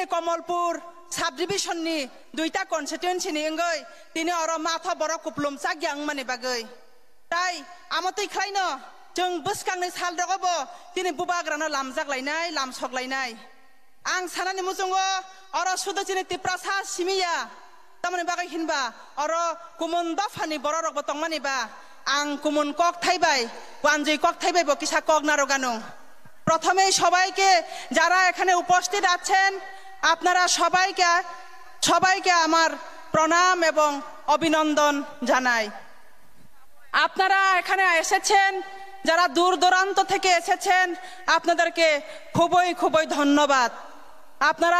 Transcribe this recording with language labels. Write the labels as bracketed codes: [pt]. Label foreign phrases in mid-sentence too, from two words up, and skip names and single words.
[trp] Kamalpur Subdivision ni duita constituency ni engai tini oro matha boro kuplum sagyang mani bagai tai amotoi khlaino jong buskang ni sal rogobo tini bubagrano lamjak lainai lamsok lainai ang sanani musungo oro sudo chini tiprasa simiya tamani bagai hinba oro kumun dafani boro rok botong mani ba ang kumun kok thaibai wanjui kok thaibai bo kisa kok narogano [bn] প্রথমেই সবাইকে যারা এখানে উপস্থিত আছেন আপনারা সবাইকে আমার প্রণাম এবং অভিনন্দন জানাই আপনারা এখানে এসেছেন যারা দূর দূরান্ত থেকে এসেছেন আপনাদেরকে খুবই ধন্যবাদ আপনারা